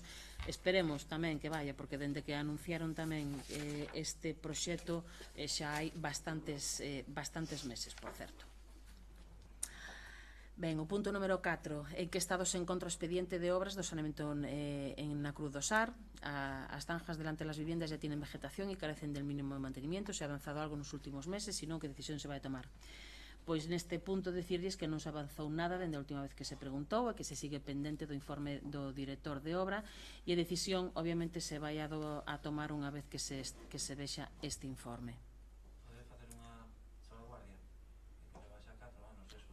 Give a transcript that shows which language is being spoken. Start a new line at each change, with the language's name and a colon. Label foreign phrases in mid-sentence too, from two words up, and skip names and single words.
Galician: Esperemos tamén que vaya, porque dende que anunciaron tamén este proxecto xa hai bastantes meses, por certo. Ben, o punto número 4, en que estado se encontra o expediente de obras do saneamento na Cruz do Sar.
Spanish: As zanjas delante das viviendas ya tienen vegetación e carecen del mínimo de mantenimiento. Se ha avanzado algo
Galician: nos últimos meses, sino que decisión se vai a tomar. Pois neste punto decirles que non se avanzou nada dende a última vez que se preguntou e que se sigue pendente do informe do director de obra e a decisión obviamente se vai a tomar unha vez que se vexa este informe. Pode facer unha salvaguardia que leva xa 4 anos eso.